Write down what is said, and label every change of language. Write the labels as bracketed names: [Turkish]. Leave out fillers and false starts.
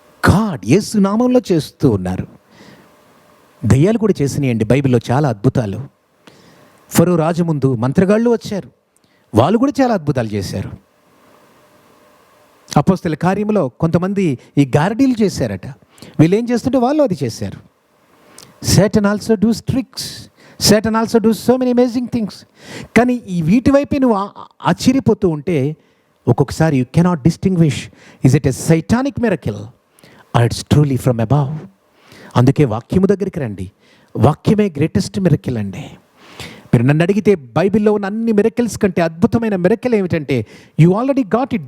[Telugu] God యేసు నామంలో చేస్తూ ఉన్నారు. దయ్యాలు కూడా చేసినాయండి బైబిల్లో చాలా అద్భుతాలు. ఫరో రాజు ముందు మంత్రగాళ్ళు వచ్చారు, వాళ్ళు కూడా చాలా అద్భుతాలు చేశారు. అపోస్తల కార్యంలో కొంతమంది ఈ గారడీలు చేశారట, వీళ్ళు ఏం చేస్తుంటే వాళ్ళు అది చేశారు. [English] Satan also does tricks. Satan also does so many amazing things. [Telugu] కానీ ఈ వీటి వైపే నువ్వు ఆశ్చర్యపోతూ ఉంటే ఒక్కొక్కసారి [English] You cannot distinguish, is it a satanic miracle or it's truly from above. [Telugu] అందుకే వాక్యము దగ్గరికి రండి. వాక్యమే గ్రేటెస్ట్ మిరకిల్ అండి. మీరు నన్ను అడిగితే బైబిల్లో ఉన్న అన్ని మిరకిల్స్ కంటే అద్భుతమైన మిరకిల్ ఏమిటంటే [English] You already got it.